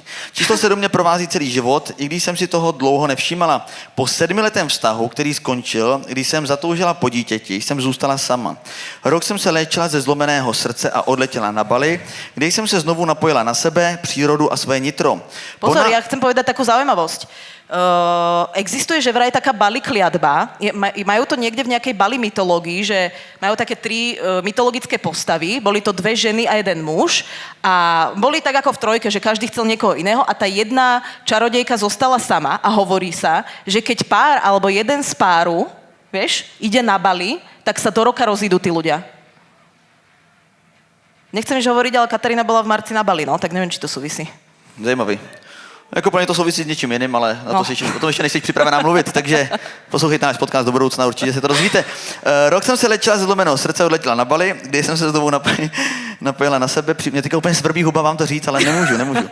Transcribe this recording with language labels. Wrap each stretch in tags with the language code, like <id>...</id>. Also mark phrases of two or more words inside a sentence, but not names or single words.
<cs>Číslo 7 mě provází celý život, i když jsem si toho dlouho nevšímala. Po 7letém vztahu, který skončil, když jsem zatoužila po dítěti, jsem zůstala sama. Rok jsem se léčila ze zlomeného srdce a odletěla na Bali, kde jsem se znovu napojila na sebe, přírodu a své nitro.</cs> <sk>Pozor, ja chcem povedať takú zaujímavosť. Existuje, že vraj taká Bali kliatba, majú to niekde v nejakej Bali mytológii, že majú také 3 mytologické postavy, boli to 2 ženy a 1 muž a boli tak ako v trojke, že každý chcel niekoho iného a tá jedna čarodejka zostala sama a hovorí sa, že keď pár alebo jeden z páru, vieš, ide na Bali, tak sa do roka rozídu tí ľudia. Nechcem nič hovoriť, ale Katarína bola v marci na Bali, no, tak neviem, či to súvisí.</sk> <cs>Zajímavý. Jako plně to souvisí s něčím jiným, ale na to o tom ještě nejsi připravená mluvit, takže poslouchejte náš podcast do budoucna, určitě se to dozvíte. Rok jsem se léčila ze zlomeného srdce, odletěla na Bali, kdy jsem se znovu napojila na sebe, mě teďka úplně svrbí huba vám to říct, ale nemůžu.</cs>